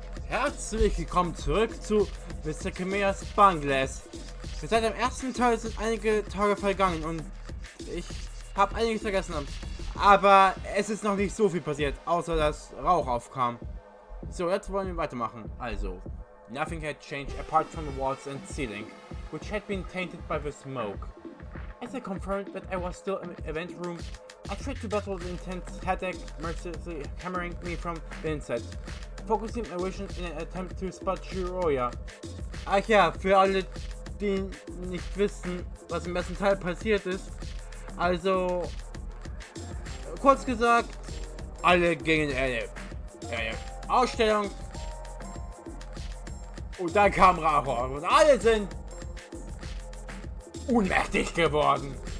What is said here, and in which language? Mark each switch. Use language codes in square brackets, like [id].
[de] Herzlich willkommen zurück zu Sekimeya Spun Glass. Seit dem ersten Teil sind einige Tage vergangen und ich habe einiges vergessen. Aber es ist noch nicht so viel passiert, außer dass Rauch aufkam. So, jetzt wollen wir weitermachen. [en] Also, nothing had changed apart from the walls and ceiling, which had been tainted by the smoke. As I confirmed that I was still in the event room, I tried to battle the intense headache mercilessly hammering me from the inside, focusing my vision in an attempt to spot Shiroya. [de] Ach ja, für alle, die nicht wissen, was im ersten Teil passiert ist. Also, kurz gesagt, alle gingen in eine Ausstellung und dann kam Rauch und alle sind ohnmächtig geworden.